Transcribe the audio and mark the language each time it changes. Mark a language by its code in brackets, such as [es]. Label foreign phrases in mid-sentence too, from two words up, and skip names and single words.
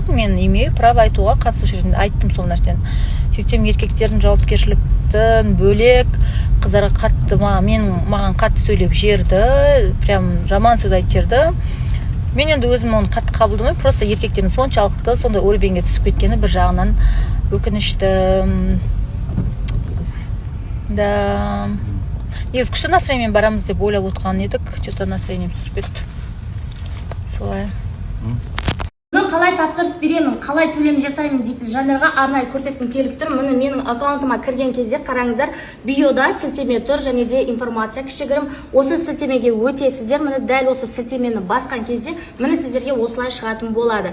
[kk] Мен [ru] имею право [kk] айтуға, қатысушы ретінде айттым сол нәрсені. Сөйтсем еркектердің жауапкершіліктен бөлек қыздарға қатты, маған қатты сөйлеп жерді, прям жаман сөз айтып жерді. Мен енді өзім оны қатты қабылдамаймын, просто еркектердің соншалықты сондай өрбеңге түсіп кеткені бір жағынан өкінішті. Да. Негізі күшті настроениемен барамыз деп ойлап отырған едік, что-то настроением түсіп кетті. Солай. Қалай тапсырыс беремін, қалай төлем жасаймын дейтін жандарға арнайы көрсеткім келіп тұр. Міне менің аккаунтыма кірген кезде қараңыздар, биода сілтеме тұр және де информация кішігірім. Осы сілтемеге өтесіздер, міне дәл осы сілтемені басқан кезде міне сіздерге осылай шығатын болады.